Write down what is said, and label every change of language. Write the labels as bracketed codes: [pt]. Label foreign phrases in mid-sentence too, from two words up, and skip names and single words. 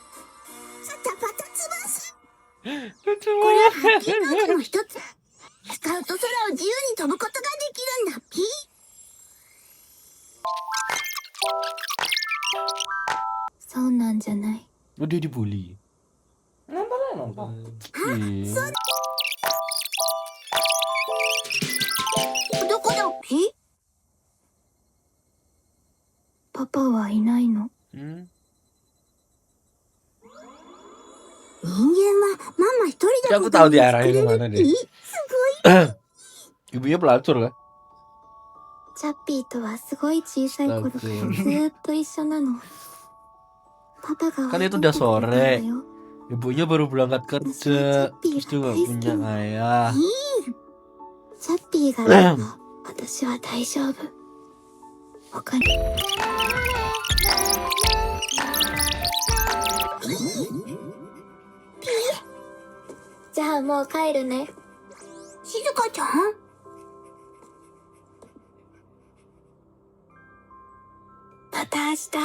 [ja] これは発見の中の一つ。使うと空を自由に飛ぶことができるんだピ。そうなんじゃない。 [id] Oh, dia dibully. Nonton aja nonton. Iya. [ja] どこだピ。パパはいないの。 Hmm. 人間はママ一人で [id] Aku tahu diarahin kemana deh. [ja] すごい。 [id] Ibunya pelacur kan? [ja] チャッピーとはすごい小さい頃からずーっと一緒なの。パパが [id] Kan itu udah sore. Ibunya baru berangkat kerja. Terus juga gak punya ayah. [ja] チャッピーがいれば私は大丈夫。他にじゃあもう帰るね。静香ちゃん？また明日。